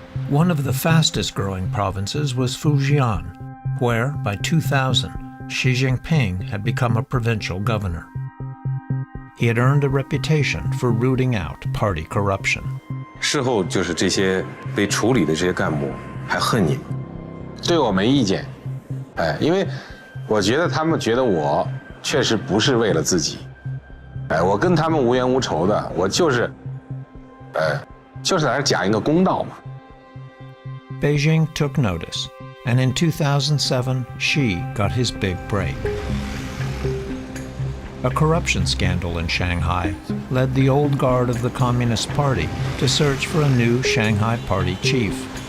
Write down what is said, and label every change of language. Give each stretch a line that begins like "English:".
English: One of the fastest growing provinces was Fujian, where, by 2000, Xi Jinping had become a provincial governor. He had earned a reputation for rooting out party corruption.
Chinese: 事后就是这些被处理的这些干部还恨你，对我没意见，因为我觉得他们觉得我确实不是为了自己，我跟他们无冤无仇的，我就是在这讲一个公道嘛。
English: Beijing took notice, and in 2007, Xi got his big break. A corruption scandal in Shanghai led the old guard of the Communist Party to search for a new Shanghai Party chief.